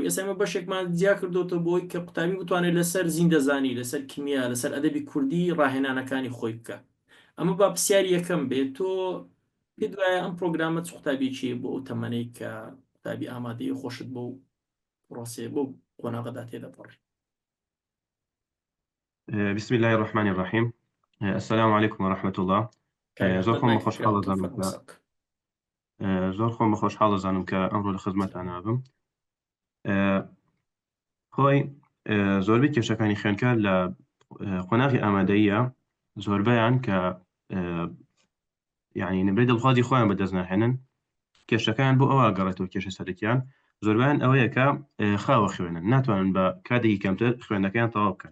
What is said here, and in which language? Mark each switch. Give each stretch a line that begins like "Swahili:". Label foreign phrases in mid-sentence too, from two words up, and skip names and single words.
Central Kurdish: ئێستا ئێمە بەشێکمان جیا کردوتە بۆی کە قوتابی بتوانێت لەسەر زیندەزانی، لەسەر کیمیا، لەسەر ئەدەبی کوردی ڕاهێنانەکانی خۆی بکە. ئەمە با پرسیاری یەکەم بێت تۆ پێت وایە ئەم پرۆگرامە چ قوتابێکی بۆ ئەو تەمەنەی کە قوتابی ئامادەی خۆشت بۆ پرۆسێ بۆ قۆناغەدا تێدەپەڕی.
Arabic: بسم الله الرحمن الرحيم. السلام عليكم ورحمة الله.
Central Kurdish: زۆر خۆم خۆشحاڵ دەزانم کە ئەمڕۆ لە خزمەتتان هاتم. خۆی زۆربەی کێشەکانی خوێندکار لە قۆناغی ئامادەییە زۆربەیان کە یعنی نمرەی دڵخوازی خۆیان بەدەست ناهێنن، کێشەکان بۆ ئەوە گەڕێتەوە کێشە سەرەکیان زۆربیان ئەوەیە کە خاوە خوێنن، ناتوانن بە کاتێکی کەمتر خوێندەکەیان تەواو بکەن.